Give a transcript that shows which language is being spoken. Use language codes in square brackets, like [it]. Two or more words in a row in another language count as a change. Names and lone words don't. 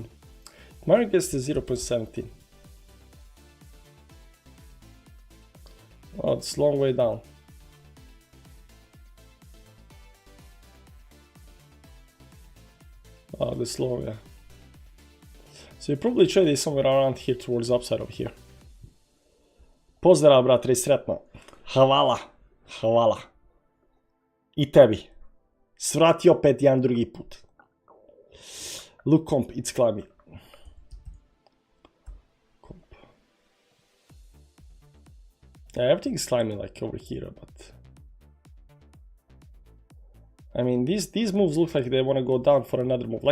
[en] Mario gets to 0.17. Oh, it's a long way down. Oh, this low, yeah. So you probably trade it somewhere around here towards the upside over here. [hr] Pozdrav, bratre, sretno. Hvala, hvala. I tebi. Svrati opet jedan drugi put. [en] Look comp, it's climbing. Comp. Yeah, everything is climbing like over here, but... I mean, these moves look like they want to go down for another move.